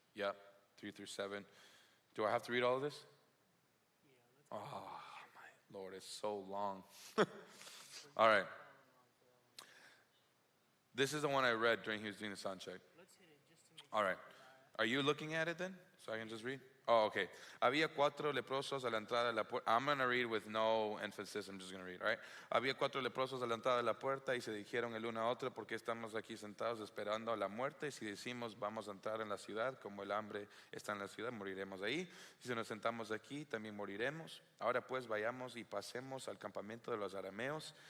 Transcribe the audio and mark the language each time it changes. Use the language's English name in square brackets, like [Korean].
[English] Yeah, 3 through 7. Do I have to read all of this? Oh, my Lord, it's so long. All right. This is the one I read during he was doing the sound check. All right. Are you looking at it then? So I can just read? Oh, okay. [Spanish] Había 4 leprosos a la entrada de la puerta. [English] I'm going to read with no emphasis. I'm just going to read, all right? [Spanish] Había 4 leprosos a la entrada de la puerta y se dijeron el uno a otro, ¿por qué estamos aquí sentados esperando a la muerte? Si decimos vamos a entrar en la ciudad, como el hambre está en la ciudad, moriremos ahí. Si nos sentamos aquí, también moriremos. Ahora pues vayamos y pasemos al campamento de los arameos.